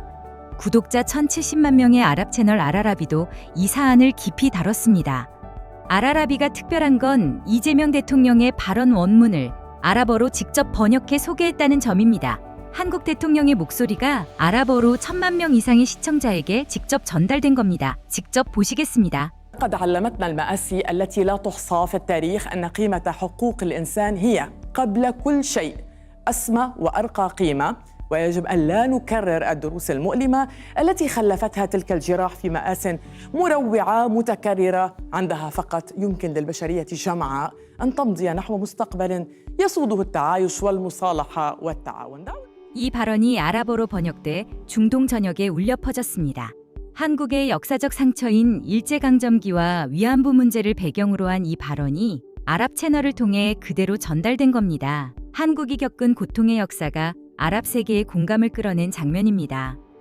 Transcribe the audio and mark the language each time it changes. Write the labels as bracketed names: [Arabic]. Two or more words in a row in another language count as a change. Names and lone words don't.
[Korean] 구독자 1,070만 명의 아랍 채널 알아라비도 이 사안을 깊이 다뤘습니다. 알아라비가 특별한 건 이재명 대통령의 발언 원문을 아랍어로 직접 번역해 소개했다는 점입니다. 한국 대통령의 목소리가 아랍어로 1,000만 명 이상의 시청자에게 직접 전달된 겁니다. 직접 보시겠습니다. [Arabic] قد علمتنا المآسي التي لا تحصى في التاريخ أن قيمة حقوق الإنسان هي قبل كل شيء أسمى وأرقى قيمة، ويجب أن لا نكرر الدروس المؤلمة التي خلفتها تلك الجراح في مآس مروعة متكررة عندها فقط يمكن للبشرية جمعاء أن تمضي نحو مستقبل يسوده التعايش والمصالحة والتعاون. [Korean] 이 발언이 아랍어로 번역돼 중동 전역에 울려 퍼졌습니다. 한국의 역사적 상처인 일제강점기와 위안부 문제를 배경으로 한 이 발언이 아랍 채널을 통해 그대로 전달된 겁니다. 한국이 겪은 고통의 역사가 아랍 세계의 공감을 끌어낸 장면입니다.